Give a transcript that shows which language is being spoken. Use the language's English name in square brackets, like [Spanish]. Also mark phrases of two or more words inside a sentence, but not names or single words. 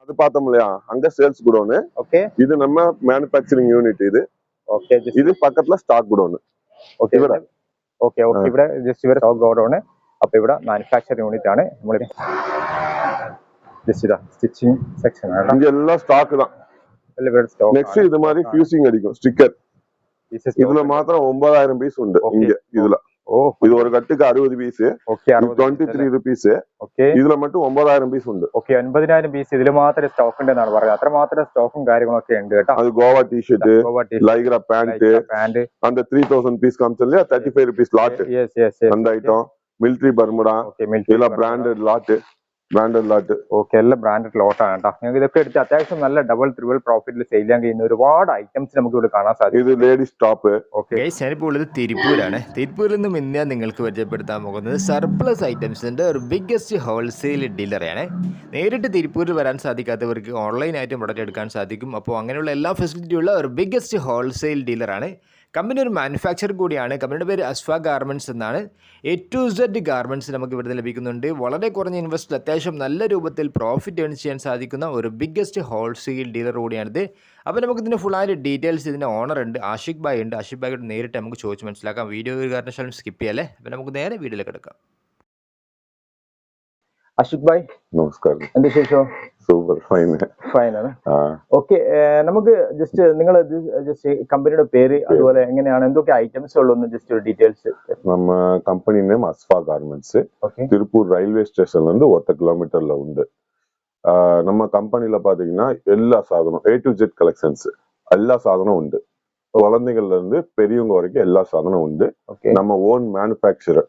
[Tamil] அது பார்த்தோம் இல்லையா, அங்க சேல்ஸ் குடோனு. ஓகே. இது நம்ம [English] manufacturing unit [Tamil] இது. ஓகே. இது பக்கத்துல [English] stock godown. [Malayalam] ഓക്കെ ഓക്കെ ഓക്കെ. ഇവിടെ ജസ്റ്റ് ഇവരെ [English] stock godown. [Malayalam] അപ്പൊ ഇവിടെ [English] manufacturing unit [Malayalam] ആണ്. നമ്മൾ ജസ്റ്റ് ഇതാ [English] stitching section [Malayalam] ആണ്. [Tamil] இங்க எல்லாம் ஸ்டாக் தான். நெக்ஸ்ட் இது மாதிரி ஃபியூசிங் அடிக்கும் ஸ்டிக்கர். இதுல மாத்திரம் 9000 பீஸ் உண்டு இங்க. இதுல இது ஒரு கட்டுக்கு 60 பீஸ். ஓகே. [English] 23 rupees. [Malayalam] ഓക്കെ. [Tamil] இதுல மட்டும் 9000 பீஸ் ഉണ്ട്. [Malayalam] ഓക്കെ. 90000 പീസ് ഇതിൽ മാത്രമേ സ്റ്റോക്ക് ഉണ്ടെന്നാണ് പറയുന്നത്. അത്ര മാത്രം സ്റ്റോക്കും കാര്യങ്ങളൊക്കെ ഉണ്ട് കേട്ടോ. [Tamil] அது கோவா டி-ஷர்ட், [English] Lycra pant, [Tamil] அந்த 3000 பீஸ் காமிச்சல 35 rupees லாட். அந்த ஐட்டம் [English] military Bermuda, [Tamil] இதெல்லாம் [English] branded lot. [Malayalam] ഓക്കെ. എല്ലാം ബ്രാൻഡഡ് ലോട്ടാണ് കേട്ടോ. നിങ്ങൾക്ക് ഇതൊക്കെ എടുത്ത് അത്യാവശ്യം നല്ല [English] double triple [Malayalam] പ്രോഫിറ്റിൽ സെയിൽ ചെയ്യാൻ കഴിയുന്ന ഒരുപാട് ഐറ്റംസ് നമുക്ക് ഇവിടെ കാണാൻ സാധിക്കും. ഇത് [English] ladies top. [Malayalam] ഓക്കെ. ഞാനിപ്പോൾ ഉള്ളത് തിരുപ്പൂരാണ്. തിരുപ്പൂരിൽ നിന്നും ഇന്ന് ഞാൻ നിങ്ങൾക്ക് പരിചയപ്പെടുത്താൻ പോകുന്നത് സർപ്ലസ് ഐറ്റംസിന്റെ ഒരു [English] biggest wholesale [Malayalam] ഡീലറാണ്. നേരിട്ട് തിരുപ്പൂരിൽ വരാൻ സാധിക്കാത്തവർക്ക് ഓൺലൈനായിട്ട് പ്രൊഡക്റ്റ് എടുക്കാൻ സാധിക്കും. അപ്പോൾ അങ്ങനെയുള്ള എല്ലാ ഫെസിലിറ്റിയുള്ള ഒരു [English] biggest wholesale [Malayalam] ഡീലറാണ്. കമ്പനി ഒരു മാനുഫാക്ചർ കൂടിയാണ്. കമ്പനിയുടെ പേര് അസ്ഫ ഗാർമെൻറ്റ്സ് എന്നാണ്. [English] A to Z [Malayalam] ഗാർമെൻറ്റ്സ് നമുക്ക് ഇവിടുന്ന് ലഭിക്കുന്നുണ്ട്. വളരെ കുറഞ്ഞ ഇൻവെസ്റ്റിൽ അത്യാവശ്യം നല്ല രൂപത്തിൽ [English] profit earn [Malayalam] ചെയ്യാൻ സാധിക്കുന്ന ഒരു [English] biggest wholesale dealer [Malayalam] കൂടിയാണിത്. അപ്പോൾ നമുക്ക് ഇതിൻ്റെ ഫുള്ളായിട്ട് ഡീറ്റെയിൽസ് ഇതിൻ്റെ ഓണർ ഉണ്ട്, ആഷിഖ് ഭായ് ഉണ്ട്. ആഷിഖ് ഭായിയോട് നേരിട്ട് നമുക്ക് ചോദിച്ച് മനസ്സിലാക്കാം. വീഡിയോ ഒരു കാരണവശാലും സ്കിപ്പ് ചെയ്യാല്ലേ. അപ്പോൾ നമുക്ക് നേരെ വീഡിയോയിലേക്ക് എടുക്കാം. ആഷിഖ് ഭായ് നമസ്കാരം. എന്താ വിശേഷം? [English] super fine [Malayalam] ആണ്. ഓക്കെ. നമുക്ക് ജസ്റ്റ് നിങ്ങൾ ജസ്റ്റ് കമ്പനിയുടെ പേര് അതുപോലെ എങ്ങനെയാണ് എന്തൊക്കെ ഐറ്റംസ് ഉള്ളതെന്ന് ജസ്റ്റ് ഒരു ഡീറ്റെയിൽസ്. [Tamil] நம்ம [English] company name [Tamil] அஸ்ஃபா கார்மெண்ட்ஸ். திருப்பூர் [English] railway station [Tamil] இருந்து 1 கிலோமீட்டர்ல உண்டு. நம்ம கம்பெனில பாத்தீங்கன்னா எல்லா சாதனம் [English] A to Z [Tamil] கலெக்ஷன்ஸ் எல்லா சாதனம் உண்டு. குழந்தைகள்ல இருந்து பெரியவங்க வரைக்கும் எல்லா சாதனம் உண்டு. நம்ம [English] own manufacturer.